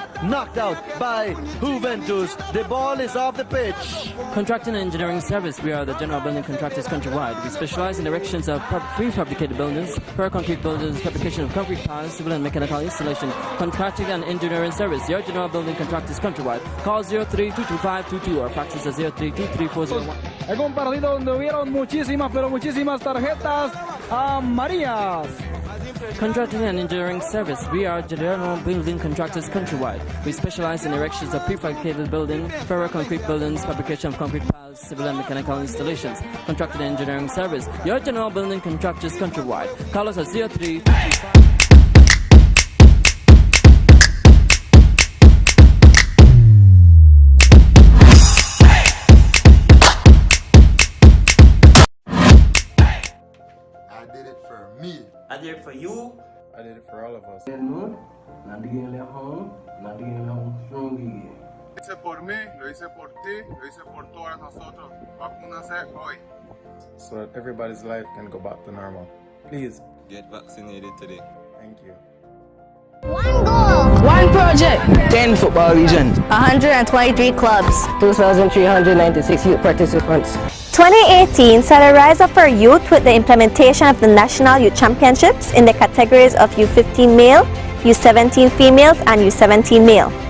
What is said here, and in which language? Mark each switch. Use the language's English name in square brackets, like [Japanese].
[English] Knocked out by Juventus. The ball is off the pitch. Contracting and engineering service. We are the general building contractors countrywide. We specialize in erections of prefabricated buildings, concrete buildings, fabrication of concrete piles, civil and mechanical installation. Contracting and engineering service. Your general building contractors countrywide. Call 03-225-22 or fax us at 03-23401. [Spanish] En un partido donde hubieron muchísimas, pero muchísimas tarjetas amarillas. [English] Contracting and engineering service. We are general building contractors countrywide. We specialize in erections of prefabricated buildings, concrete buildings, fabrication of concrete piles, civil and mechanical installations. Contracting and engineering service. Your general building contractors countrywide. Call us at 03-225. I did it for you. I did it for all of us. [Spanish] Lo hice por mí, lo hice por ti, lo hice por todos nosotros. Vacúnase hoy. [English] So that everybody's life can go back to normal. Please. Get vaccinated today. Thank you. 1 goal. 1 project. 10 football regions. 123 clubs. 2,396 youth participants. 2018 saw the rise of our youth with the implementation of the National Youth Championships in the categories of U15 male, U17 females, and U17 male.